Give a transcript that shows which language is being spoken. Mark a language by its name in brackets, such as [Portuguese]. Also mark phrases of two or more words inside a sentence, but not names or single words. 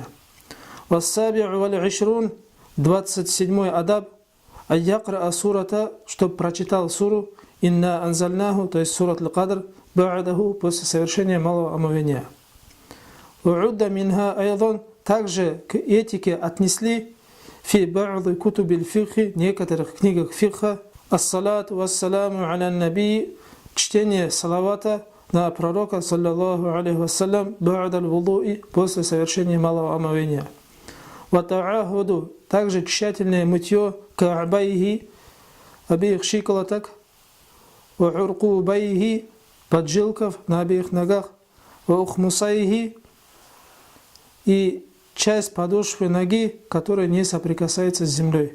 [Arabic] والسابع والعشرون, [Russian] 27-й адаб, [Arabic] أن يقرأ السورة, [Russian] чтобы прочитал суру, [Arabic] إنا أنزلناه, [Russian] то есть сурат аль-кадр, ба'адаху, после совершения малого омовения. [Arabic] وعدّ منها أيضا, [Russian] также к этике отнесли [Arabic] في بعض كتب الفقه, [Russian] некоторых книгах фикха, [Arabic] الصلاة والسلام على النبي, [Russian] чтение салавата на пророка, [Arabic] صلى الله عليه وسلم, بعد الوضوء, [Russian] после совершения малого омовения. [Arabic] وتعاهد, [Russian] также тщательное мытье ка'байхи, обеих щиколоток, [Arabic] وعرقوبيه, [Russian] поджилков на обеих ногах, [Arabic] وأخمصيه, [Russian] и часть подошвы ноги, которая не соприкасается с землей.